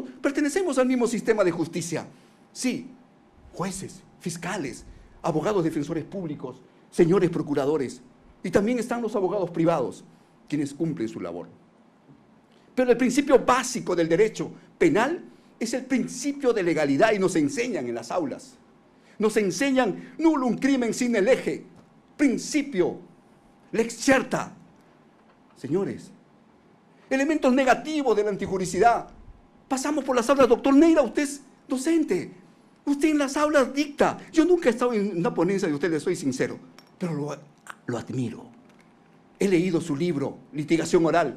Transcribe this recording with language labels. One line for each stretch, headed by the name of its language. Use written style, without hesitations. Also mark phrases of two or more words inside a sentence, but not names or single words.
Spanish: Pertenecemos al mismo sistema de justicia. Sí, jueces, fiscales, abogados defensores públicos, señores procuradores. Y también están los abogados privados, quienes cumplen su labor. Pero el principio básico del derecho penal es el principio de legalidad y nos enseñan en las aulas. Nos enseñan
Latin: nullum crimen sine lege,
Spanish: principio,
Latin: lex certa.
Spanish: Señores, elementos negativos de la antijuricidad. Pasamos por las aulas, doctor Neira, usted es docente. Usted en las aulas dicta. Yo nunca he estado en una ponencia de usted, le soy sincero, pero lo admiro. He leído su libro, Litigación Oral.